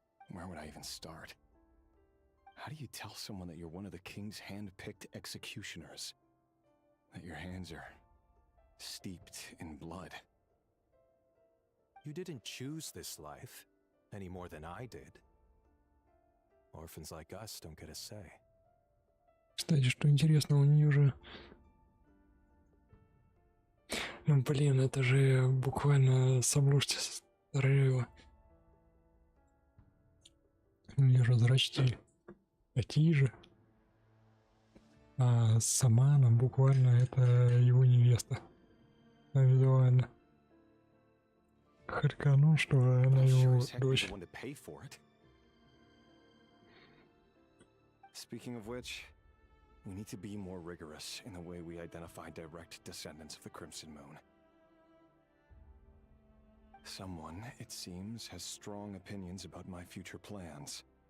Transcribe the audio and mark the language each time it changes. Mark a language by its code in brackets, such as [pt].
[en] Where would I even start? How do you tell someone that you're one of the king's hand-picked executioners? That your hands are steeped in blood? You didn't choose this life, any more than I did. Orphans like us don't get a say. [ru] Кстати, что интересно, у нее же... Ну, блин, это же буквально с обложки старого. У нее же зрачки такие же. А сама она буквально это его невеста. А визуально. Харьканул, что она его дочь. [en] Speaking of which, we need to be more rigorous in the way we identify direct descendants of the Crimson Moon. Someone, it seems, has strong opinions about my future plans.